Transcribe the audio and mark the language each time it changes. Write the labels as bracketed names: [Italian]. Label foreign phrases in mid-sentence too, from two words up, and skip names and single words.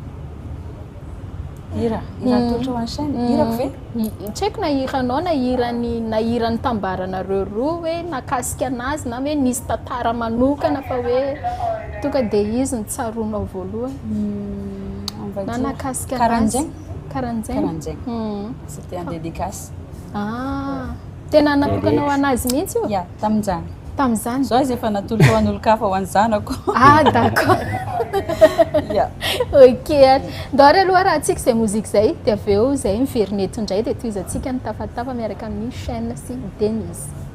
[Malagasy] hira tolotra ho an'ny chaîne hirako ve tsy haiko na hiranao na hirany tambaranareo roa hoe nakasika anazy na hoe nisy tantara manokana fa hoe tonga dia izy ny tsaronao voalohany na nakasika anazy [French] karahan'izay c'était en dédicace [Malagasy] tena natokana ho anazy mihitsy io tamin'izany zao izy efa natolotra ho an'olo-kafa ho any zanako d'accord ok ndary aloha raha antsika izay mozika zay dia avy eo zay miverineto indray dia toizatsika ny tafatafa miaraka amin'ny chaîne sy Denise